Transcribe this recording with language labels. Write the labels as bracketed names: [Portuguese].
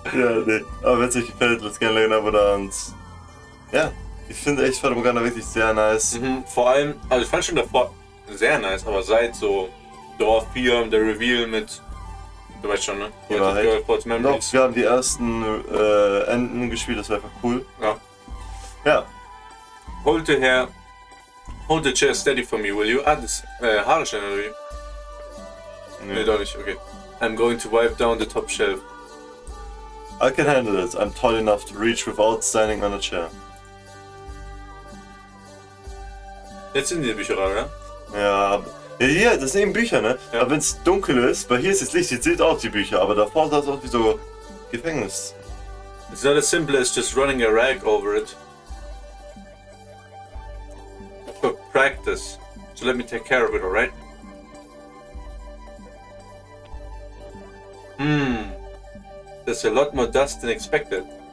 [German] Ja, nee, aber wenn es euch gefällt, lasst gerne ein Like und ein Abo da und... Ja, ich finde echt Fata Morgana wirklich sehr nice. Vor allem, also ich fand schon davor sehr nice, aber seit so Dorf 4, der Reveal mit Du weißt schon, ne? Die Wahrheit. Doch, wir haben die ersten Enden gespielt, das war einfach cool. Ja. Ja. [English] Hold the chair steady for me, will you? [German] Das Haare schnell, oder wie? Nee, doch nicht, okay. [English] I'm going to wipe down the top shelf. I can handle it. I'm tall enough to reach without standing on a chair. [German] Jetzt sind die Bücher, oder? Ja, hier, das sind eben Bücher, ne? Ja. Aber wenn es dunkel ist, weil hier ist das Licht, jetzt seht auch die Bücher, aber davor sah es auch wie so Gefängnis. [English] It's not as simple as just running a rag over it. For practice. So let me take care of it, alright? There's a lot more dust than expected.